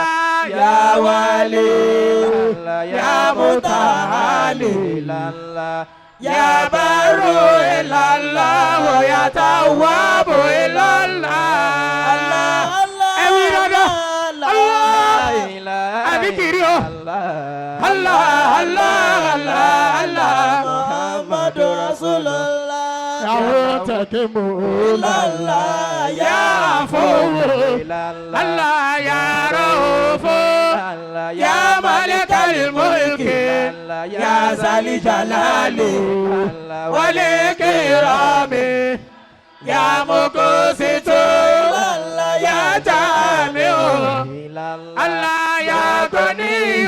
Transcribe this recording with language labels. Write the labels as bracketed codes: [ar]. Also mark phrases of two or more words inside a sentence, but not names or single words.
[ar] يا ولي يا متعالي إلى الله. يا بار إلى الله. يا تواب إلى الله. [yo] Ẹ̀wí dada. [ar] Allah. [yo] Àbí kiri o. [ar] الله الله الله الله. محمد رسول الله. Ya منتقم يا عفو الله يا رؤوف يا مالك الملك يا ذا الجلال والإكرام يا مقسط يا جامع الله يا غني